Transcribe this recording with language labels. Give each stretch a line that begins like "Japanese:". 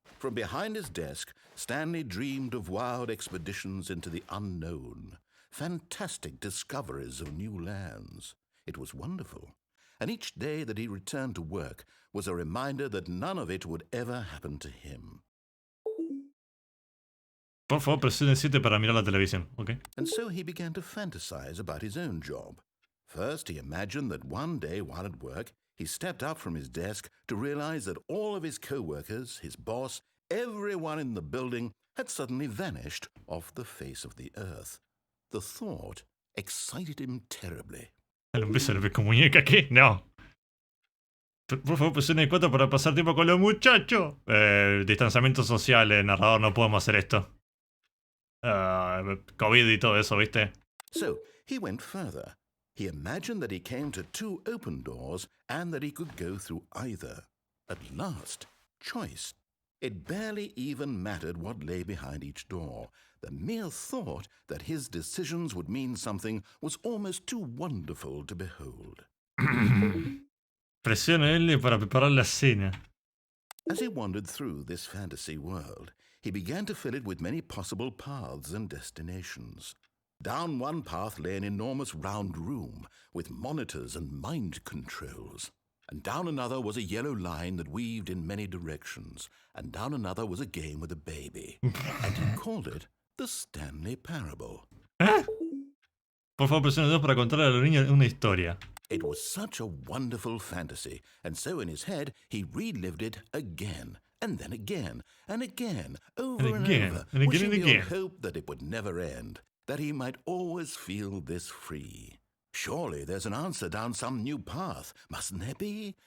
English: From behind his desk, Stanley dreamed of wild expeditions into the unknown, fantastic discoveries of new lands. It was wonderful. And each day that he returned to work was a reminder that none of it would ever happen to him.
Spanish: Por favor, presione 7 para mirar la televisión, ¿ok?
English: And so he began to fantasize about his own job. First, he imagined that one day while at work, he stepped up from his desk to realize that all of his co-workers, his boss, everyone in the building had suddenly vanished off the face of the earth. The thought excited him terribly.
Spanish: Un beso de con muñeca, ¿qué? No. Por favor, presione 4 para pasar tiempo con los muchachos. Distanciamiento social, narrador, no podemos hacer esto. COVID y todo eso, ¿viste?
English: So, he went further. He imagined that he came to 2 open doors and that he could go through either. At last, choice. It barely even mattered what lay behind each door. The mere thought that his decisions would mean something was almost too wonderful to behold.
Spanish: Presione L para preparar la cena.
English: As he wandered through this fantasy world, he began to fill it with many possible paths and destinations. Down one path lay an enormous round room with monitors and mind controls. And down another was a yellow line that weaved in many directions. And down another was a game with a baby. And he called it the Stanley Parable. ¿Eh?
Spanish: Por favor, presione 2 para contarle a los niños una historia.
English: It was such a wonderful fantasy, and so in his head he relived it again, and then again, and again, over and over, wishing beyond hope that it would never end, that he might always feel this free. Surely there's an answer down some new path, mustn't there be?